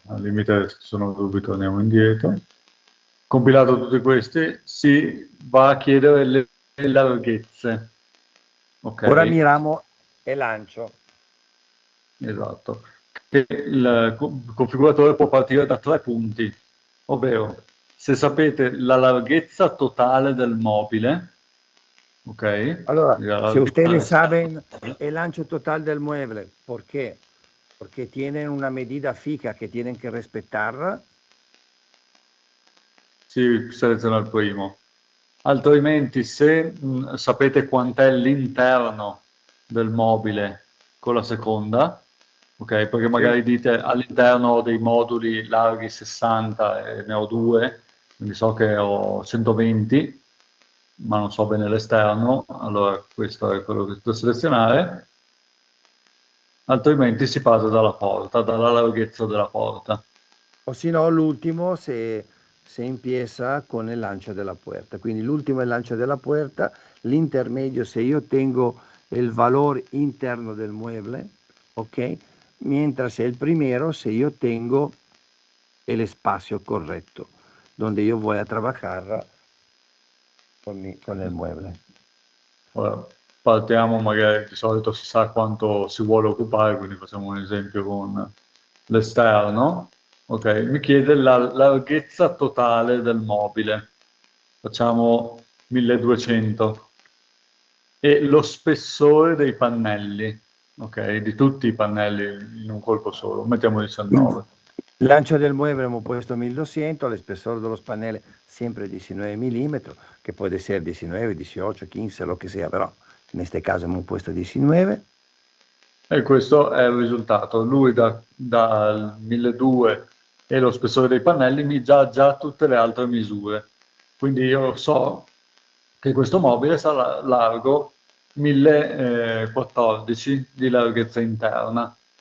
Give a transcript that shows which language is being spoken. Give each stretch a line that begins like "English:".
Italian: Al limite se ci sono dubbi torniamo indietro. Compilato tutti questi, si va a chiedere le larghezze. Okay. Ora miriamo il lancio. Esatto. Il configuratore può partire da 3 punti, ovvero se sapete la larghezza totale del mobile, ok?
Spanish: Allora, si ustedes saben el ancho total del mueble, ¿por qué? Porque tienen una medida fija que tienen que respetar.
Italian: Si seleziona il primo. Altrimenti, se sapete quant'è l'interno del mobile con la seconda, ok? Perché magari dite all'interno ho dei moduli larghi 60 e ne ho 2, quindi so che ho 120, ma non so bene l'esterno, allora questo è quello che devo selezionare. altrimenti si parte dalla porta, dalla larghezza della porta.
Spanish: O si no, l'ultimo se empieza con el ancho de la puerta.
Italian: Quindi l'ultimo è l'ancho della puerta, l'intermedio se io tengo il valore interno
Spanish: del mueble,
Italian: ok?
Spanish: Mientras el primero se yo tengo el espacio correcto, donde yo voy a trabajar con el mueble.
Italian: Ora, partiamo magari, di solito si sa quanto si vuole occupare, quindi facciamo un esempio con l'esterno. Ok, mi chiede la larghezza totale del mobile, facciamo 1200, e lo spessore dei pannelli, ok, di tutti i pannelli in un colpo solo, mettiamo 19.
Spanish: L'ancho del mueble hemos puesto 1200, el espesor de los paneles siempre 19 milímetros, que puede ser 19, 18, 15, lo que sea,
Italian: però in questo caso
Spanish: hemos puesto 19.
Italian: E questo è il risultato. Lui dal 1200 e lo spessore dei pannelli mi dà già tutte le altre misure. Quindi io so che questo mobile sarà largo 1014 di larghezza interna.